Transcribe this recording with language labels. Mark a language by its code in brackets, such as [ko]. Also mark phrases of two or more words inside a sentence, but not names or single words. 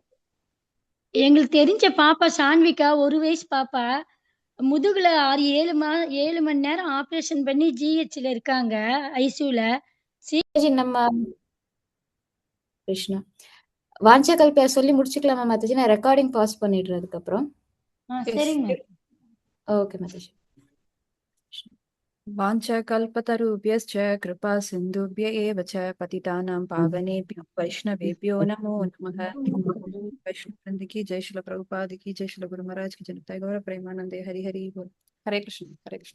[ta] எங்களுக்கு தெரிஞ்ச பாப்பா சான்விகா 1 வயசு பாப்பா முதுகுல 7 மணி நேரம் ஆபரேஷன் பண்ணி ஜிஹெச்ல இருக்காங்க, ஐசியூல. நம்ம கிருஷ்ணா [sa] वाञ्छा कल्पिया [ta] சொல்லி முடிச்சுக்கலாமா மாதாஜி? நான் ரெக்கார்டிங் பாஸ் பண்ணிடுறேன் அதுக்கப்புறம். சரிங்க. ஓகே மாதாஜி. [sa] वाञ्छाकल्पतरुभ्यश्च कृपा सिन्धुभ्य एव च पतितानां पावनेभ्यो वैष्णवेभ्यो नमो नमः। [hi] वैष्णववृंद की जय, श्रील प्रभुपाद की जय, श्रील गुरु महाराज की जय, [bn] গৌর প্রেমানন্দে হরি হরি বোল। [sa] हरे कृष्ण हरे कृष्ण।